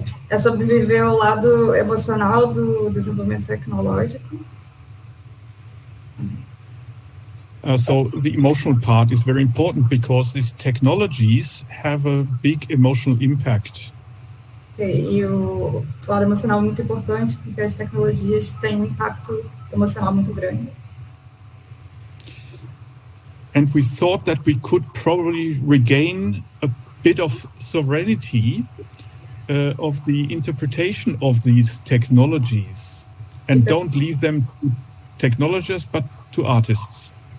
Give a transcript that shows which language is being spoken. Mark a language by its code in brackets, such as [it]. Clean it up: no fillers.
[pt] É sobre viver o lado emocional do desenvolvimento tecnológico. [en] So the emotional part is very important because these technologies have a big emotional impact. [pt] E o lado emocional é muito importante porque as tecnologias têm impacto emocional muito grande. [en] And we thought that we could probably regain a bit of sovereignty of the interpretation of these technologies, and don't leave them to technologists but to artists.